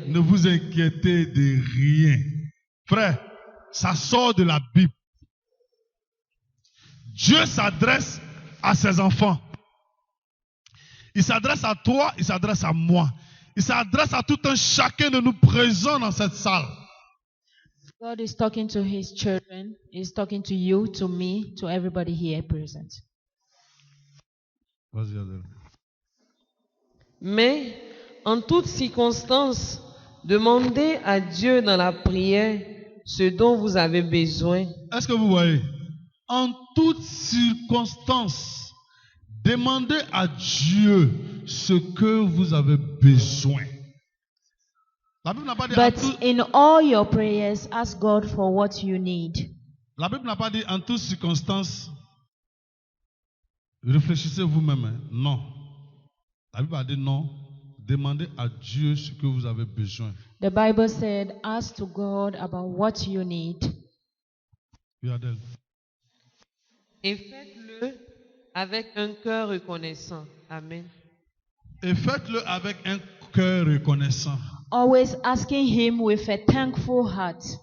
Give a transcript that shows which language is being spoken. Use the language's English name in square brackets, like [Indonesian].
[French] Ne vous inquiétez de rien. Frère, ça sort de la Bible. Dieu s'adresse à ses enfants. Il s'adresse à toi, il s'adresse à moi. Il s'adresse à tout un chacun de nous présents dans cette salle. [English] God is talking to His children. He's talking to you, to me, to everybody here present. [French] Vas-y, Adèle. Mais en toutes circonstances, demandez à Dieu dans la prière ce dont vous avez besoin. Est-ce que vous voyez? En toutes circonstances, Demandez à Dieu ce que vous avez besoin. La Bible n'a pas dit en [English] But [French] tout- [English] in all your prayers, ask God for what you need. [French] la Bible n'a pas dit en toutes circonstances, réfléchissez vous-même. Hein. Non. La Bible a dit non. Demandez à Dieu ce que vous avez besoin. [English] The Bible said, ask to God about what you need. [French] Regardez. Et faites-le avec un cœur reconnaissant. Amen. Et faites-le avec un cœur reconnaissant. [English] Always asking Him with a thankful heart.